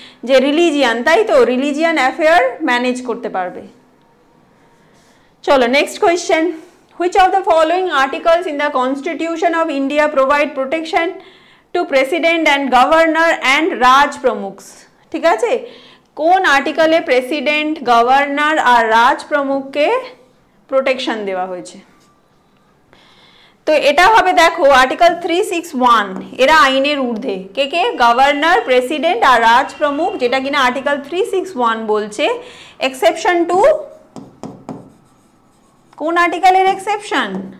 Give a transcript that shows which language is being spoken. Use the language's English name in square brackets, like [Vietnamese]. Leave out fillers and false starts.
[Bangla] যে রিলিজিয়ান, তাই তো? রিলিজিয়ান অ্যাফেয়ার ম্যানেজ করতে পারবে। চলো [English] Next question, which of the following articles in the Constitution of India provide protection to President and Governor and Raj Pramukhs? [Bangla] ঠিক আছে, কোন আর্টিকেলে প্রেসিডেন্ট, গভর্নর আর রাজ প্রমুখকে প্রোটেকশন দেওয়া হয়েছে? তো এটা হবে দেখো আর্টিকেল 361, এরা আইনের ঊর্ধ্বে। কে কে? গভর্নর, প্রেসিডেন্ট আর রাজ প্রমুখ, যেটা কিনা আর্টিকেল 361 বলছে এক্সেপশন টু, কোন আর্টিকেলের এক্সেপশন?